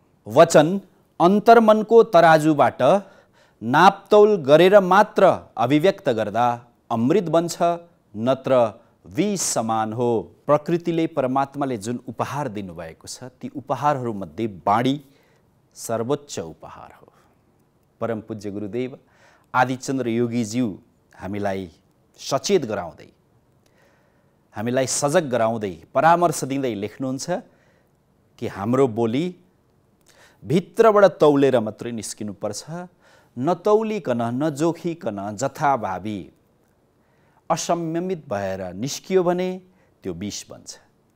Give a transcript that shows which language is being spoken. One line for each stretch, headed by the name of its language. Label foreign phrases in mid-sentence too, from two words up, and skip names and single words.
Nepali: वचन अन्तर्मनको तराजुबाट नापतौल गरेर मात्र अभिव्यक्त गर्दा अमृत बन्छ, नत्र विष समान हो। प्रकृतिले, परमात्माले जुन उपहार दिनुभएको छ ती उपहारहरूमध्ये बाणी सर्वोच्च उपहार हो। परम पूज्य गुरुदेव आदिचन्द्र योगीज्यू हामीलाई सचेत गराउँदै, हामीलाई सजग गराउँदै, परामर्श दिँदै लेख्नुहुन्छ कि हाम्रो बोली भित्रबाट तौलेर मात्रै निस्किनुपर्छ, नतौलिकन, नजोखिकन, जथाभावी असंयमित भएर निस्कियो भने त्यो विष बन्छ।